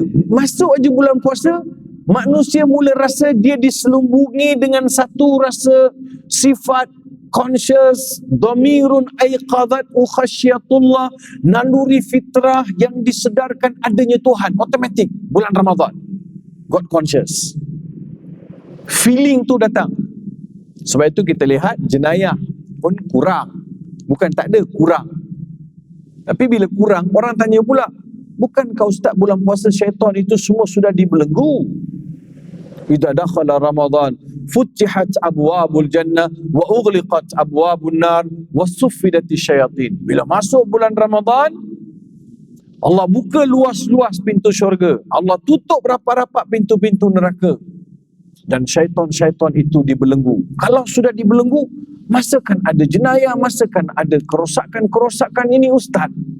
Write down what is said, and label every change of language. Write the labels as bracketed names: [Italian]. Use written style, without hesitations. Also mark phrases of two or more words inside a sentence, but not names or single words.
[Malay] Masuk aja bulan puasa, manusia mula rasa dia diselubungi dengan satu rasa sifat conscious, [Arabic] ضمير يقظة خشية الله, [Malay] naluri fitrah yang disedarkan adanya Tuhan. Automatik bulan Ramadan. [English] God conscious. Feeling [Malay] tu datang. Sebab itu kita lihat jenayah pun kurang. Bukan tak ada, kurang. Tapi bila kurang, orang tanya pula, bukankah Ustaz bulan puasa syaitan itu semua sudah dibelenggu? [Arabic] إذا دخل رمضان فتحت أبواب الجنة وغلقت أبواب النار وصفدت الشياطين. [Malay] Bila masuk bulan Ramadan, Allah buka luas-luas pintu syurga. Allah tutup rapat-rapat pintu-pintu neraka. Dan syaitan-syaitan itu dibelenggu. Kalau sudah dibelenggu, masakan ada jenayah, masakan ada kerosakan-kerosakan ini Ustaz?